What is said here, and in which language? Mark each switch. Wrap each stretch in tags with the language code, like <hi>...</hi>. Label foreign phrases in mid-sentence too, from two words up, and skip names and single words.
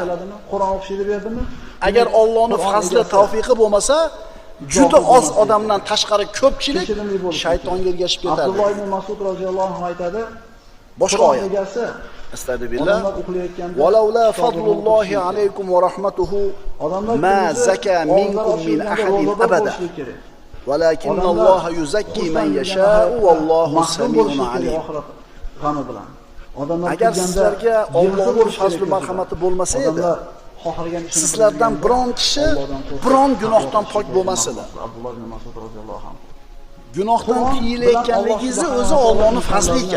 <uz>Qur'on o'qishni berdimi? Agar Allohning fazli, tavfiqi bo'lmasa, juda oz odamdan tashqari ko'pchilik shaytonga ergashib ketardi. Abdulloh ibn Mas'ud</uz> <ar>رضي الله عنه</ar> <uz>aytadi.</uz> <ar>Boshqa oyat. أستغفر الله. ولولا فضل الله عليكم ورحمته ما زكى منكم من أحد أبدا. ولكن الله يزكي من يشاء والله سميع عليم.</ar> <uz>Agar sizlarga Allohning fazli marhamati bo'lmasa edi, sizlardan biron kishi biron gunohdan pok bo'lmas edi. Abdulloh ibn Mas'ud</uz> <ar>رضي الله عنه.</ar> <uz>Gunohdan tiyilayotganligingiz o'zi Allohning fazli ekan.</uz>